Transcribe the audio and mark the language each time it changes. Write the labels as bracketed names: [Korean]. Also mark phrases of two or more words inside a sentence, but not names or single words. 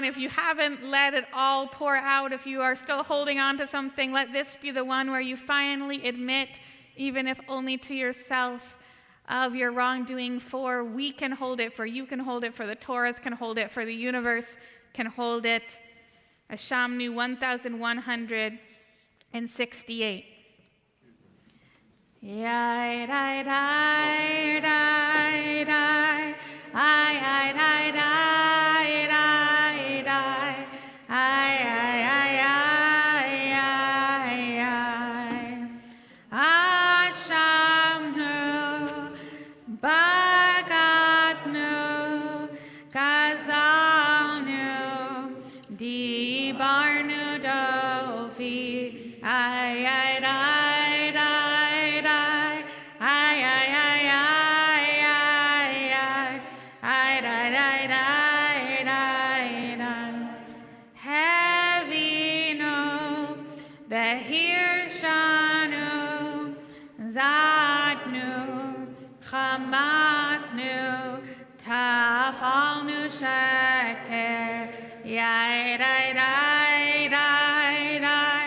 [English] If you haven't let it all pour out, if you are still holding on to something, let this be the one where you finally admit, even if only to yourself, of your wrongdoing. For we can hold it, for you can hold it, for the Torahs can hold it, for the universe can hold it. [Hebrew] Ashamnu 1168. Yai dai dai dai dai. Ai ai dai dai dai dai. Ai ai ai ai ai ai. אשמנו בגדנו גזלנו דברנו דפי. Ai ai dai dai dai. Ai ai ai ai ai ai. Ai dai dai dai dai dai. העוינו והרשענו זדנו חמסנו טפלנו שקר. Yai dai dai dai dai.